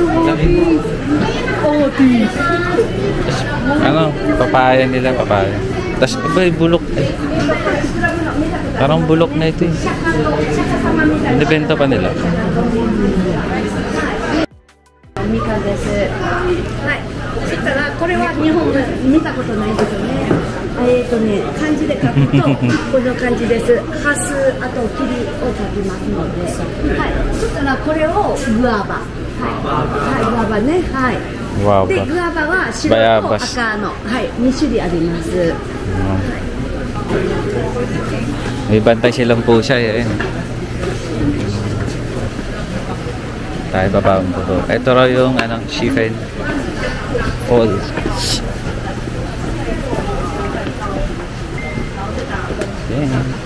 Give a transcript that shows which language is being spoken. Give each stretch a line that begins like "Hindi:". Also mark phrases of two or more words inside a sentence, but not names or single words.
Filipino: Otis. Ano? Papaya nila, papaya. Tapos iba yung bulok. Parang bulok na ito eh. Nabenta pa nila.
Japanese: ミカ です。 はい. これは日本で見たことないですよね。漢字で書くとこの漢字です。ハスあと霧を書きますので、はい。そしたらこれをグアバ、はい、グアバね、はい。でグアバは白と赤の、はい、2種類あります。
Filipino: May bantay silang pusa eh. Tayo babawang po. Ito raw yung Shifen Falls.
English: Yeah.